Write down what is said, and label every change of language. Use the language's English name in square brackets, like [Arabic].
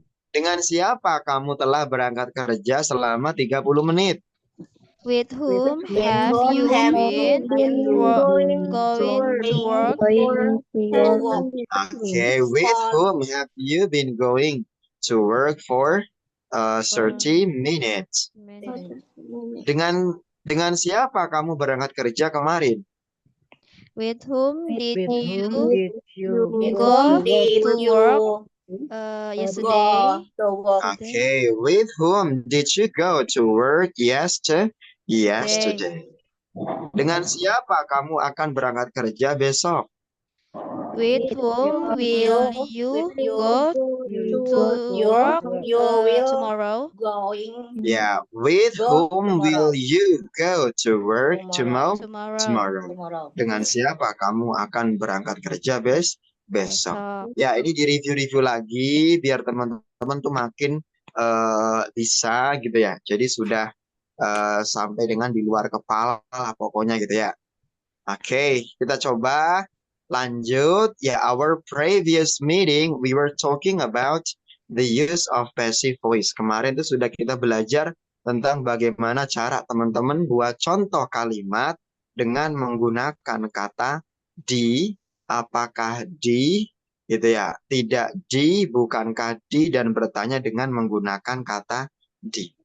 [Indonesian] Dengan siapa kamu telah berangkat kerja selama 30 menit? [English] With whom have you been going to work? Okay, with whom have you been going to work for 30 minutes? [Indonesian] Dengan siapa kamu berangkat kerja kemarin? [English] With whom did you Go to work yesterday? Okay, with whom did you go to work yesterday? [Indonesian] Dengan siapa kamu akan berangkat kerja besok? [English] With whom will you go to work tomorrow? Yeah, with whom will you go to work tomorrow? [Indonesian] Dengan siapa kamu akan berangkat kerja besok? Ya, ini di-review lagi biar teman-teman tuh makin bisa gitu ya. Jadi sudah sampai dengan di luar kepala lah pokoknya gitu ya. Oke, kita coba lanjut. [English] Ya, our previous meeting we were talking about the use of passive voice. [Indonesian] Kemarin itu sudah kita belajar tentang bagaimana cara teman-teman buat contoh kalimat dengan menggunakan kata di, apakah di, gitu ya. Tidak di, bukankah di, dan bertanya dengan menggunakan kata di.